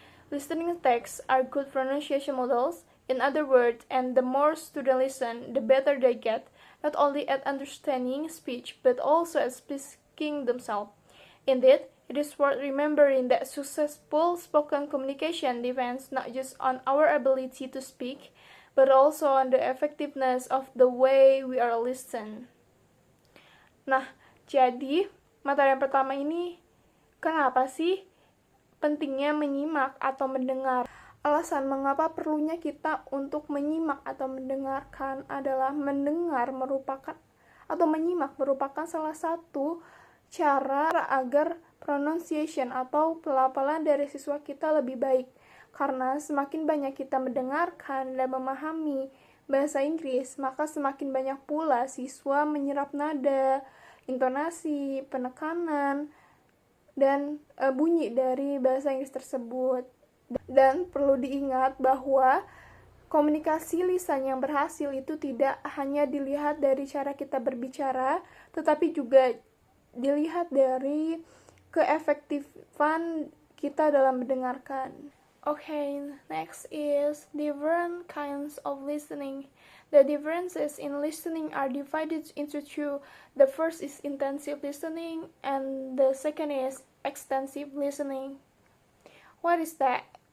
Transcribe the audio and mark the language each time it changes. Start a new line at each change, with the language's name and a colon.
English: Listening texts are good pronunciation models, in other words, and the more students listen, the better they get, not only at understanding speech, but also at speaking themselves. Indeed, it is worth remembering that successful spoken communication depends not just on our ability to speak, but also on the effectiveness of the way we are listened.
Indonesian: Nah, jadi materi yang pertama ini, kenapa sih pentingnya menyimak atau mendengar? Alasan mengapa perlunya kita untuk menyimak atau mendengarkan adalah mendengar merupakan atau menyimak merupakan salah satu cara agar pronunciation atau pelafalan dari siswa kita lebih baik. Karena semakin banyak kita mendengarkan dan memahami bahasa Inggris, maka semakin banyak pula siswa menyerap nada, intonasi, penekanan, dan bunyi dari bahasa Inggris tersebut. Dan perlu diingat bahwa komunikasi lisan yang berhasil itu tidak hanya dilihat dari cara kita berbicara, tetapi juga dilihat dari keefektifan kita dalam mendengarkan.
English: Okay, next is different kinds of listening. The differences in listening are divided into two. The first is intensive listening and the second is extensive listening. What is that?